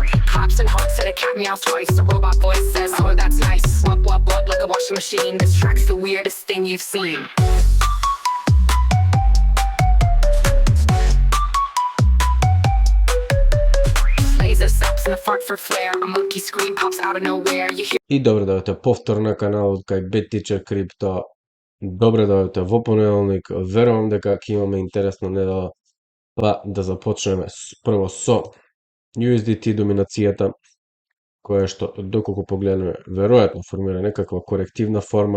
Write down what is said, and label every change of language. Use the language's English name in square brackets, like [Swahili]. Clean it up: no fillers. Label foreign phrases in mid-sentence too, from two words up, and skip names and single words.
[English] Hops and honks and a cat meows twice. A robot voice says, oh that's nice. Wop wop wop like a washing machine. This track's the weirdest thing you've seen. Laser stops and a fart for flair. A monkey scream pops out of nowhere. You hear. [Macedonian] И добро дојдовте повтор на каналот кај Bet Teacher Crypto. Добро дојдовте во понеделник. Верувам дека ќе имаме интересна недела. Па да започнеме прво со USDT доминацијата, која што доколку погледнеме веројатно формира некаква корективна форма.